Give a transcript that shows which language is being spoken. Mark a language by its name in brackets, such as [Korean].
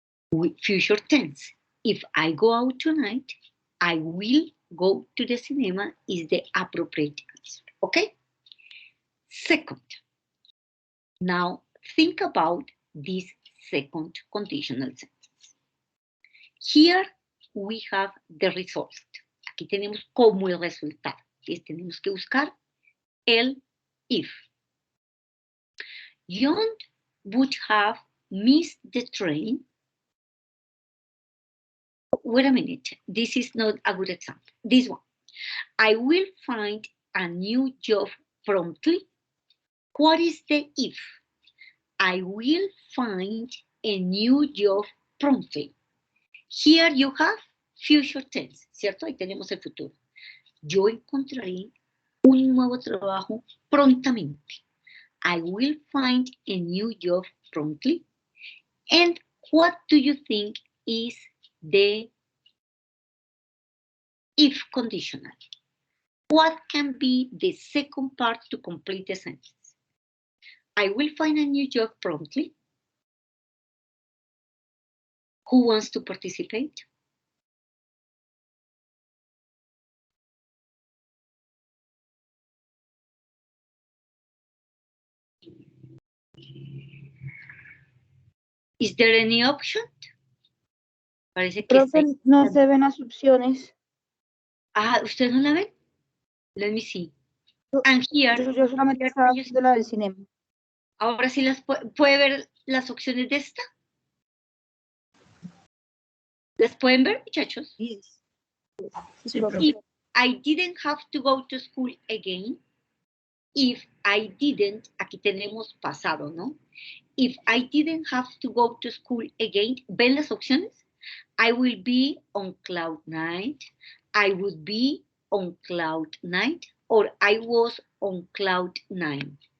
[English] With future tense, if I go out tonight, I will go to the cinema is the appropriate answer, okay? Second, now think about this second conditional sentence. Here we have the result. [Spanish] Aquí tenemos como el resultado. Entonces tenemos que buscar el if. [English] John would have missed the train. Wait a minute, this is not a good example. This one. I will find a new job promptly. What is the if? I will find a new job promptly. Here you have future tense, [Spanish] ¿cierto? Ahí tenemos el futuro. Yo encontraré un nuevo trabajo prontamente. [English] I will find a new job promptly. And what do you think is the if conditional? What can be the second part to complete the sentence? I will find a new job promptly. Who wants to participate? Is there any option? [Spanish] Parece que Profe, no se ven las opciones. Ah, ¿usted no la ve? [English] Let me see. And here, [Spanish] Yo solamente estaba viendo la del cinema. ahora sí las puede ver las opciones de esta. ¿Las pueden ver, muchachos? [English] Yes. [Spanish] Sí, [English] If I didn't have to go to school again, if I didn't, [Spanish] aquí tenemos pasado, ¿no? [English] If I didn't have to go to school again, [Spanish] ¿ven las opciones? [English] I will be on cloud 9, I would be on cloud 9, or I was on cloud 9.